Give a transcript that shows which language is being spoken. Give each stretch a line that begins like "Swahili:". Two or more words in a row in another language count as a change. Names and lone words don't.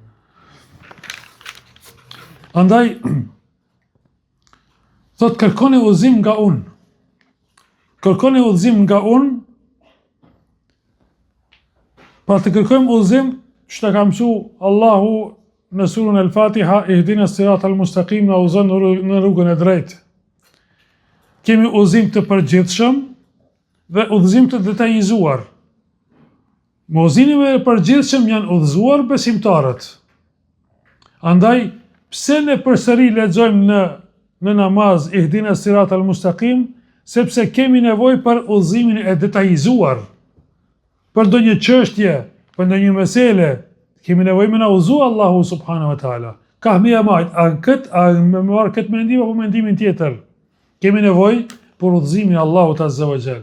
Albanian: Andaj thot kërkoni udhëzim nga unë. Kërkoni udhëzim nga unë. Pra të kërkojmë udhëzim, që të ka mësu Allahu në surën El-Fatiha,
Arabic: اهدنا الصراط المستقيم,
Albanian: na udhëzon në rrugën e drejtë. Kemi udhëzim të përgjithshëm dhe udhëzim të detajizuar. Me udhëzimin e përgjithshëm janë udhëzuar besimtarët. Andaj, pse ne përsëri lexojmë në namaz
Arabic: اهدنا الصراط المستقيم,
Albanian: sepse kemi nevojë për udhëzimin e detajizuar. Për ndonjë çështje, për ndonjë mesele, kemi nevojë me na udhëzu Allahu
Arabic: سبحانه وتعالى.
Albanian: Ka më e majt, a me marr këtë mendim apo mendimin tjetër? Kemi nevojë për udhëzimin e Allahut
Arabic: عز وجل.